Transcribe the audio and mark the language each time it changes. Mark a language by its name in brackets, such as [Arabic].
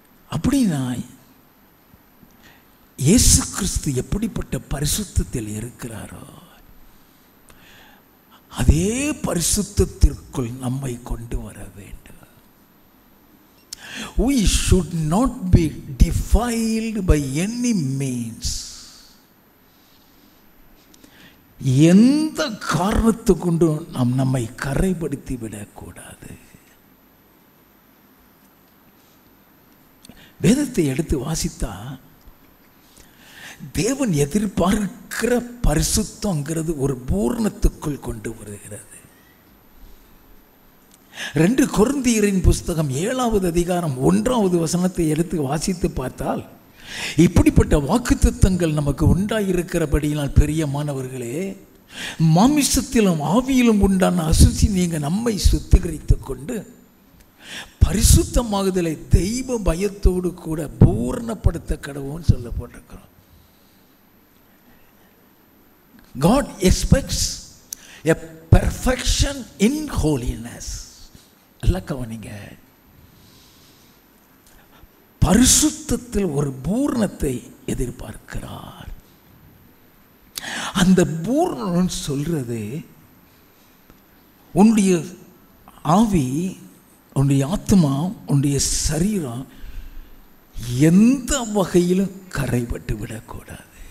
[Tamil] அப்படின்னா இயேசு கிறிஸ்து எப்படிப்பட்ட பரிசுத்தத்தில் இருக்கிறாரோ அதே பரிசுத்தத்திற்குள் நம்மை கொண்டு வர வேண்டும். [English] We should not be defiled by any means. [Tamil] எந்த காரணத்தை கொண்டும் நாம் நம்மை கரைப்படுத்தி விடக்கூடாது. வேதத்தை எடுத்து வாசித்தா தேவன் எதிர்பார்க்கிற பரிசுத்தங்கிறது ஒரு பூர்ணத்துக்குள் கொண்டு வருகிறது. 2 கொரிந்தியரின் புஸ்தகம் 7வது அதிகாரம் 1வது வசனத்தை எடுத்து வாசித்து பார்த்தால் இப்படிப்பட்ட வாக்குத்தத்தங்கள் நமக்கு உண்டாயிருக்கிறபடியினால் பெரியமானவர்களே, மாமிசத்திலும் ஆவியிலும் உண்டான அசுசி நீங்க நம்மை சுத்திகரித்துக் கொண்டு பரிசுத்தமாகுதலை தெய்வ பயத்தோடு கூட பூர்ணப்படுத்த கடவுன்னு சொல்லப்பட்டிருக்கிறோம். [English] God expects a perfection in holiness. [Tamil] எல்லாம் கவனிங்க, பரிசுத்தத்தில் ஒரு பூர்ணத்தை எதிர்பார்க்கிறார். அந்த பூர்ணம் சொல்றது உன்னுடைய ஆவி, உன்னுடைய ஆத்மா, உன்னுடைய சரீரம் எந்த வகையிலும் கரைபட்டு விடக்கூடாது.